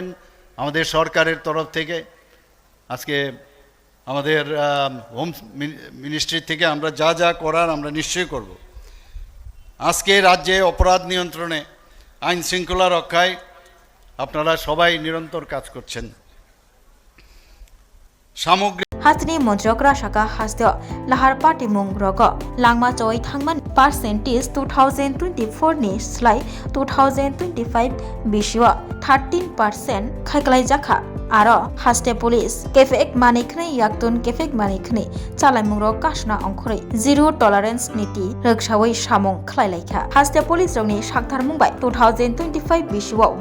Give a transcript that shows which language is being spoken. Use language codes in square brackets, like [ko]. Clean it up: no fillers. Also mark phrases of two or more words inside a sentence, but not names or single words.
[bn] আমাদের সরকারের তরফ থেকে আজকে আমাদের [en] home ministry [bn] থেকে আমরা যা যা করার আমরা নিশ্চয়ই করব। আজকে রাজ্যে অপরাধ নিয়ন্ত্রণে, আইন শৃঙ্খলা রক্ষায় আপনারা সবাই নিরন্তর কাজ করছেন। সামগ্রিক [brx] हास्टनि मन्त्रकरा शाखा हास्ट लाहार पार्टी मुंग रग लांगमा चोय थांगमान पार्सेन्टेज 2024 नि स्लाय 2025 बिशिवा 13% खायख्लाय जाखा आरो हास्टे पुलिस केफेक मानिखनै याक्तुन केफेक मानिखनै चालायमुंग कासना अंखरै [en] zero tolerance [brx] नीति रगसावै सामंग खलायलायखा हास्टे पुलिस रंगनि साक्थार मुंबाय 2025 बिशिवा